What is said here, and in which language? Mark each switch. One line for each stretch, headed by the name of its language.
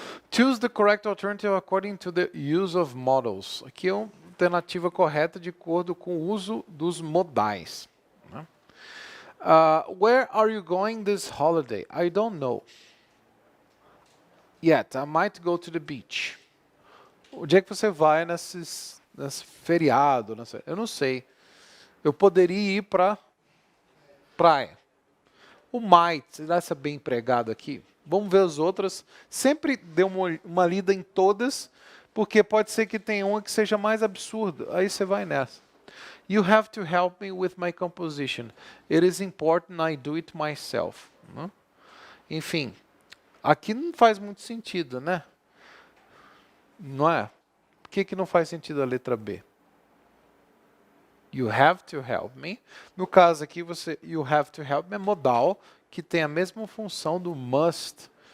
English: Choose the correct alternative according to the use of modals.
Portuguese: Aqui é uma alternativa correta de acordo com o uso dos modais. Né?
English: Where are you going this holiday? I don't know. Yet, I might go to the beach.
Portuguese: Onde é que você vai nesse feriado? Eu não sei. Eu poderia ir para praia. O might, dá essa bem empregado aqui. Vamos ver as outras. Sempre dê uma lida em todas, porque pode ser que tenha uma que seja mais absurda. Aí você vai nessa.
English: You have to help me with my composition. It is important I do it myself.
Portuguese: Né? Enfim, aqui não faz muito sentido, né? Não é? Por que não faz sentido a letra B?
English: You have to help me.
Portuguese: No caso aqui,
English: you have to help me
Portuguese: é modal, que tem a mesma função do must.